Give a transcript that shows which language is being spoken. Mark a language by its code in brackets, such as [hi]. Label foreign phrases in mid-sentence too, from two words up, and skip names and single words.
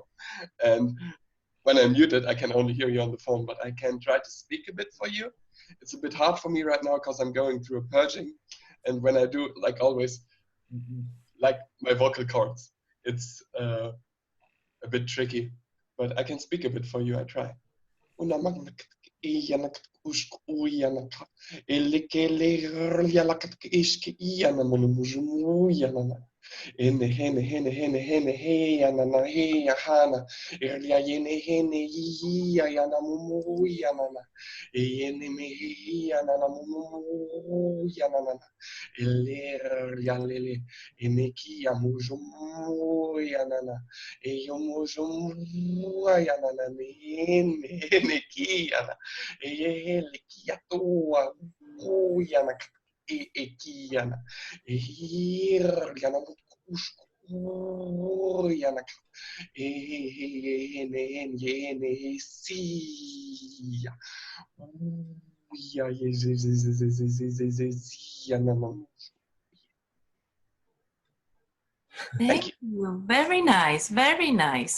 [en] And when I mute it, I can only hear you on the phone, but I can try to speak a bit for you. It's a bit hard for me right now because I'm going through a purging. And when I do, like always, like my vocal cords. It's a bit tricky, but I can speak a bit for you. I try. Hene hene hene hene hene he ya na na he ya hana irlia yene hene ya ya na mumu ya na na yene me ya na na mumu ya na na iler ya lele ene ki ya mujumu ya na na yo mujumu ya na na ene ki ya na ele ki ya tua ya na Ekiana, Yana Yana, Thank you. Very nice. Very nice.